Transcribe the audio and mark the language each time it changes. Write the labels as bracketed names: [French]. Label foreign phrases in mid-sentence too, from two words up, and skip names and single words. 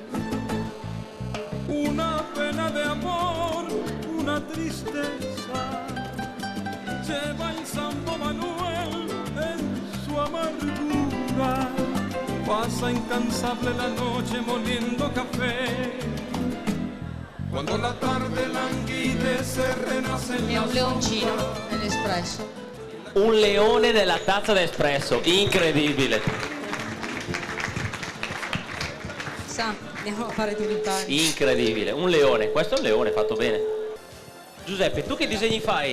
[Spanish] Una pena de amor, una tristeza, lleva el Santo Manuel en su amargura. Pasa incansable la noche moliendo café. Quando la tarde languidece, renace [Italian] È la un leoncino nell'espresso. Un leone nella tazza da espresso, incredibile, Sa, andiamo a fare tulipani. incredibile, un leone, questo è un leone fatto bene. Giuseppe, tu che disegni fai?